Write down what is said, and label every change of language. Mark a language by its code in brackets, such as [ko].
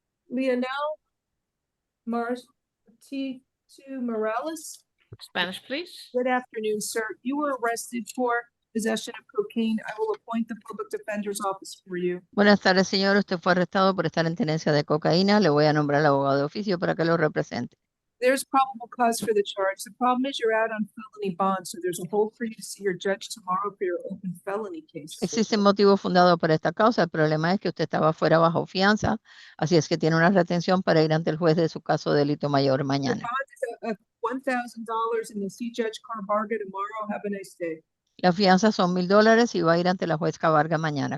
[en] Leonel T2 Morales. Spanish, please. Good afternoon, sir. You were arrested for possession of cocaine. I will appoint the public defender's office for you. [es] Buenas tardes, señor. Usted fue arrestado por estar en tenencia de cocaína. Le voy a nombrar al abogado de oficio para que lo represente. [en] There's probable cause for the charge. The problem is you're out on felony bond, so there's a hold for you to see your judge tomorrow for your open felony case. [es] Existe motivo fundado para esta causa. El problema es que usted estaba fuera bajo fianza, así es que tiene una retención para ir ante el juez de su caso de delito mayor [en] The [es] mañana. [en] bond is $1,000 and you'll see Judge Carbarga tomorrow. Have a nice day. [es] La fianza son $1,000 y va a ir ante la juez Cabarga mañana.